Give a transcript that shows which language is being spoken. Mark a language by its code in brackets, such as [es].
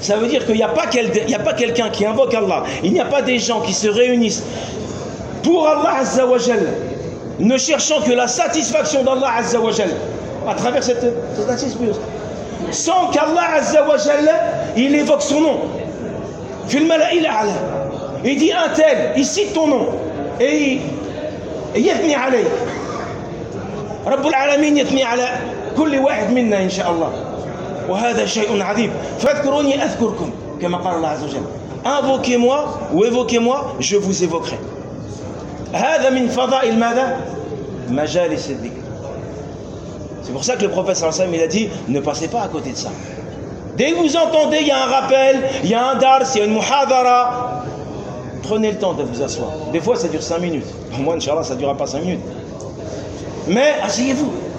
[fr] Ça veut dire qu'il n'y a pas quelqu'un qui invoque Allah. Il n'y a pas des gens qui se réunissent pour Allah Azza wa Jal, ne cherchant que la satisfaction d'Allah Azza wa Jal, à travers cette assise, sans qu'Allah Azza wa Jal, il évoque son nom. [ar] فِي الْمَلَئِ الْعَلَى [fr] Il dit un tel, il cite ton nom et il [ar] yathni alayk. Rabbul alamin yathni ala كل واحد منا إن شاء الله، وهذا شيء عظيم. فاذكروني أذكركم كما قال الله عز وجل، [fr] invoquez moi ou évoquez moi je vous évoquerai. [ar] هذا من فضائل ماذا؟ مجالس الذكر. [fr] C'est pour ça que le prophète صلى الله عليه وسلم il a dit ne passez pas à côté de ça. Dès que vous entendez il y a un rappel, il y a un dars, il y a une muhadara, prenez le temps de vous asseoir. Des fois ça dure 5 minutes, au moins inchallah ça ne durera pas 5 minutes, mais asseyez-vous.